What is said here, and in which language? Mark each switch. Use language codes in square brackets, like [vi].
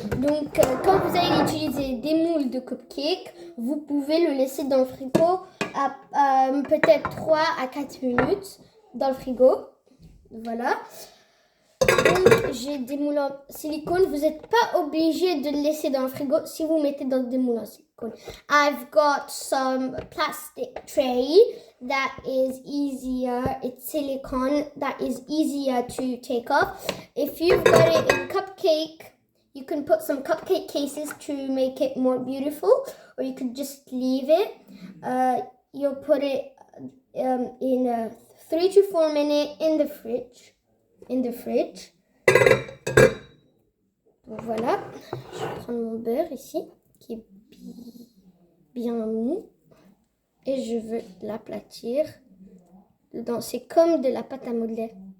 [fr] Donc, quand vous allez utiliser des moules de cupcake, vous pouvez le laisser dans le frigo à peut-être 3 à 4 minutes dans le frigo. Voilà. Donc, j'ai des moules en silicone. Vous n'êtes pas obligé de le laisser dans le frigo si vous mettez dans des moules en silicone. [en] I've got some plastic tray that is easier. It's silicone that is easier to take off. If you've got it in cupcake, you can put some cupcake cases to make it more beautiful, or you could just leave it. You'll put it in 3 to 4 minutes in the fridge. [fr] Donc voilà, je vais prendre mon beurre ici, qui est bien mou, et je veux l'aplatir dedans. C'est comme de la pâte à modeler.